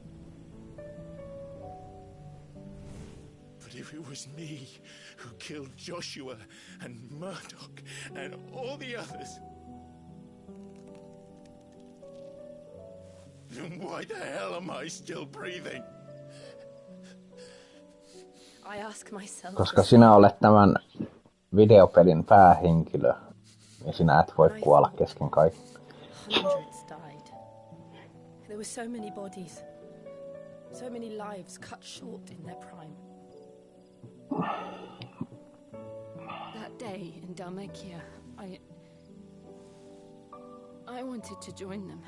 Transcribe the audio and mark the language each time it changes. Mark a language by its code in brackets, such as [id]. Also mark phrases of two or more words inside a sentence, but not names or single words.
[en] But if it was me who killed Joshua and Murdoch and all the others, then why the hell am I still breathing? I ask myself. [fi] Koska sinä olet tämän videopelin päähenkilö, niin sinä et voi kuolla kesken kaiken. [en] Hundreds died. There were so many bodies. So many lives cut short in their prime. That day in Dalmekia, I wanted to join them.